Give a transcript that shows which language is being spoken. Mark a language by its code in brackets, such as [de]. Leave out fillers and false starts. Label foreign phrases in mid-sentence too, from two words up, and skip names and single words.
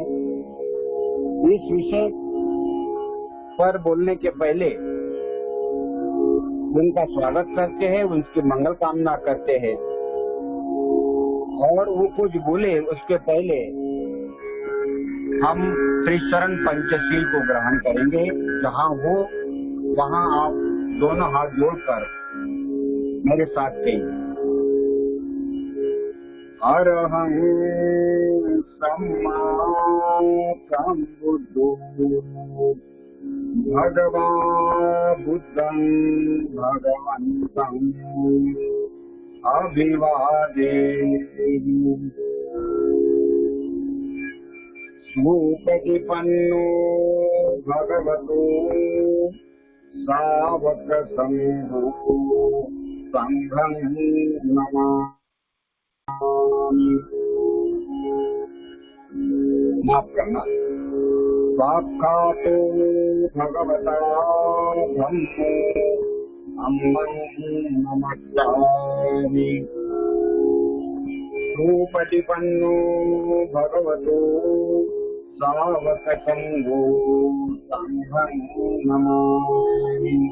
[hi] इस विषय पर बोलने के पहले उनका स्वागत करते हैं, उनकी मंगल कामना करते हैं और वो कुछ बोले उसके पहले हम त्रिशरण पंचशील को ग्रहण करेंगे। जहाँ हो वहाँ आप दोनों हाथ जोड़कर मेरे साथ कहिए। [pi] अरहं सम्मा सम्बुद्धो भगवान् बुद्धं भगवन्तं अभिवादेमि। सुपतिपन्नो भगवतो सावक संघो संघं नमामि। [hi] माफ करना। [pi] साक्षातो भगवता धम्मो अम्मं नमस्सामि। सुपतिपन्नो भगवतो सावक संघो संघं नमामि।